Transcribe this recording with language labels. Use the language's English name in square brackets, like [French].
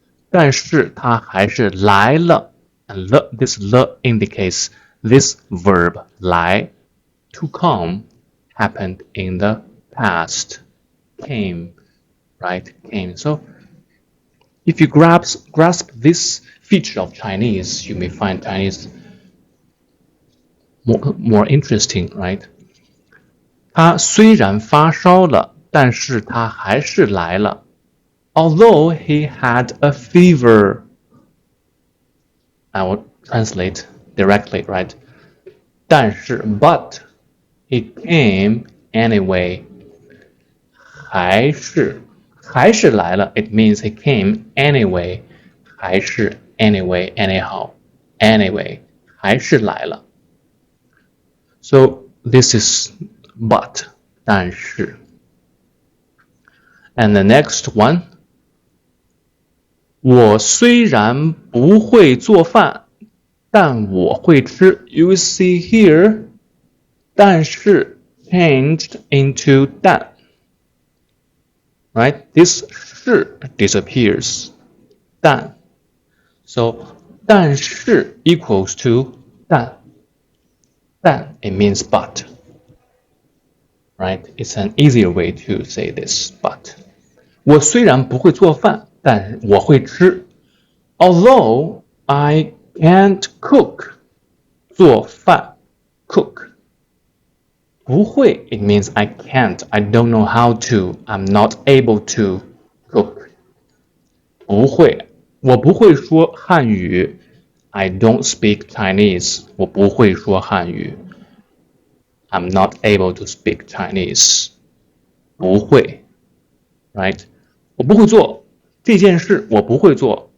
[Chinese] 但是他还是来了 [English] and this le indicates this verb 来 to come happened in the past. Came, right? Came. So if you grasp this feature of Chinese, you may find Chinese more interesting, right? [Chinese] 他虽然发烧了，但是他还是来了。 [English] Although he had a fever, I will translate directly, right? 但是 but he came anyway. 还是来了 it means he came anyway. 还是 anyway, anyhow, anyway. 还是来了 So this is but 但是 And the next one, [Chinese] 我虽然不会做饭，但我会吃。 [English] You see here, 但是 changed into 但 right? This 是 disappears. 但 so 但是 equals to 但 it means but. Right? It's an easier way to say this, but. [Chinese] 我虽然不会做饭，但我会吃。 [English] Although I can't cook, 做饭 cook. 不会 it means I can't, I don't know how to, I'm not able to cook. [Chinese] 不会，我不会说汉语。 [English] I don't speak Chinese. [Chinese] 我不会说汉语。 [English] I'm not able to speak Chinese. 不会 right? [Chinese] 我不会做这件事，我不会做。